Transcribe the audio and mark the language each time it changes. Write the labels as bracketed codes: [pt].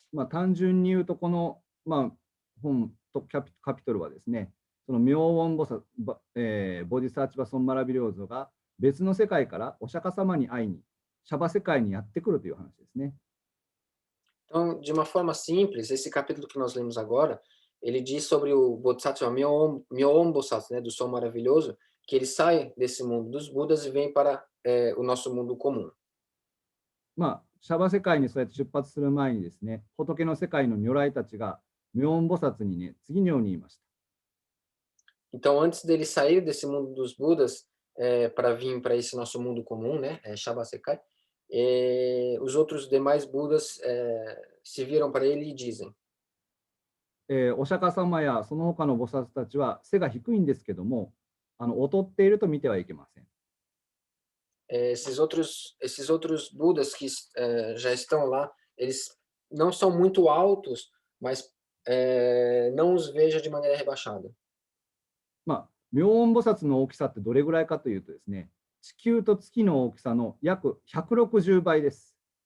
[ja] 単純に言うと、この、本とカピトルはですね、その妙音菩薩、ボディサーチバソンマラビリョーゾが別の世界からお釈迦様に会いに、シャバ世界にやってくるという話ですね。 [pt] Então, de uma forma simples, esse capítulo que nós lemos agora, ele diz sobre o Bodhisattva Myoom Bodhisattva, né, do Som Maravilhoso, que ele sai desse mundo dos Budas e vem para o nosso mundo comum. [ja] シャバ世界にそうやって出発する前にですね、仏の世界の如来たちが妙音菩薩にね、次のように言いました。 [pt] Então, antes dele sair desse mundo dos Budas para vir para esse nosso mundo comum, né, Shaba Sekai, os outros demais Budas se viram para ele e dizem: [ja] お釈迦様やその他の菩薩たちは背が低いんですけども、劣っていると見てはいけません。 [pt] esses outros Budas que já estão lá, eles não são muito altos, mas não os veja de maneira rebaixada. [ja] 妙音菩薩の大きさってどれぐらいかというとですね、地球と月の大きさの約160倍です。